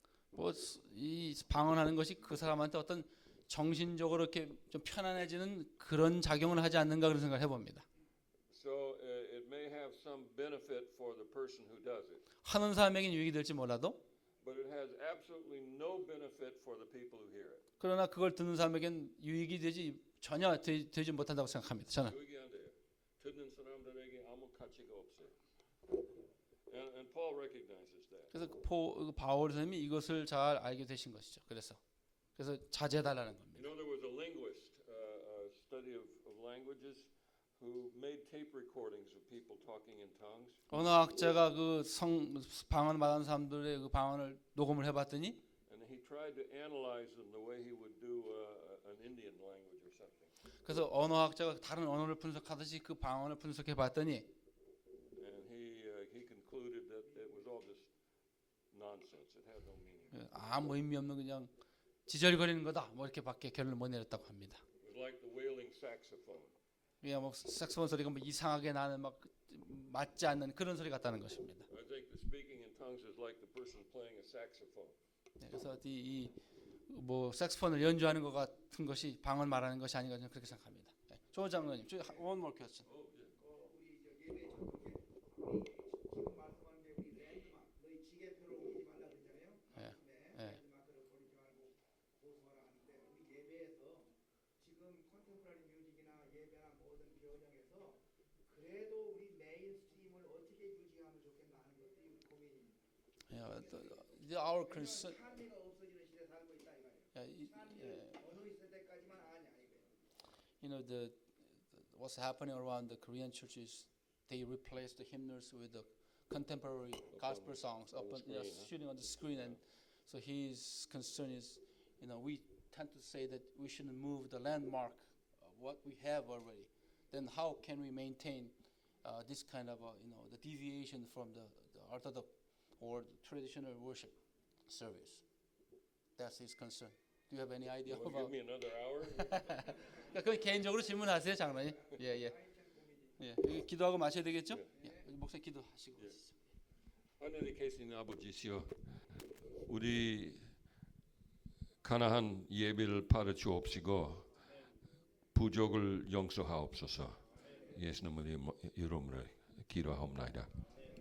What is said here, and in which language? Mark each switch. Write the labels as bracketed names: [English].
[Korean] 뭐 이 방언하는 것이 그 사람한테 어떤 정신적으로 이렇게 좀 편안해지는 그런 작용을 하지 않는가 그런 생각을 해봅니다. [English] So it may have some benefit for the person who does it. [Korean] 하는 사람에겐 유익이 될지 몰라도 [English] But it has absolutely no benefit for the people who hear it. [Korean] 그러나 그걸 듣는 사람에겐 유익이 전혀 되지 못한다고 생각합니다. 저는. 유익이 안 돼요. 듣는 사람들에게 아무 가치가 없어요. [English] And Paul recognizes that. [Korean] 그래서 바울 선생님이 이것을 잘 알게 되신 것이죠. 그래서 자제해달라는 겁니다. [English] You know, there was a linguist, study of languages, who made tape recordings of people talking in tongues. [Korean] 언어학자가 그 방언 말하는 사람들의 그 방언을 녹음을 해봤더니 [English] And he tried to analyze them the way he would do an Indian language or something. [Korean] 그래서 언어학자가 다른 언어를 분석하듯이 그 방언을 분석해봤더니 [English] And he concluded that it was all just nonsense. It had no meaning. [Korean] 아무 의미 없는 그냥 지절거리는 거다. 뭐 이렇게밖에 결론을 못 내렸다고 합니다. [English] It was like the wailing saxophone. [Korean] 그냥 뭐 색소폰 소리가 뭐 이상하게 나는 막 맞지 않는 그런 소리 같다는 것입니다. [English] I think the speaking in tongues is like the person playing a saxophone. [Korean] 그래서 이 뭐 색소폰을 연주하는 것 같은 것이 방언 말하는 것이 아닌가 저는 그렇게 생각합니다. [English] 조 장로님, one more question. [Korean] 우리 예배 전통에 지금 말씀하는 게 우리 랜드마크 너희 지게표로 오지 말라 그러잖아요. 랜드마크를 버리지 말고 고소하라 하는데 우리 예배에서 지금 컨템포러리 뮤직이나 예배나 모든 변형에서 그래도 우리 메인스트림을 어떻게 유지하면 좋겠나 하는 것들이 고민입니다. [English] Our concern. [Korean] 찬미가 없어지는 시대에 살고 있다 이거예요. 찬미를 어느 세대까지만 하냐 이거예요. [English] You know what's happening around the Korean churches? They replace the hymnals with the contemporary gospel songs up on, shooting on the screen, and so his concern is, we tend to say that we shouldn't move the landmark, what we have already. Then how can we maintain this kind of, the deviation from the orthodox or the traditional worship service? That's his concern. Do you have any idea Well, about? give me another hour. [Korean] 그건 개인적으로 질문하세요, 장로님. 예. 기도하고 마셔야 되겠죠? 목사님 기도하시고. 하늘에 계신 아버지시여, 우리 가나한 예배를 받아 주옵시고 부족을 용서하옵소서. 예수님의 이름으로 기도하옵나이다.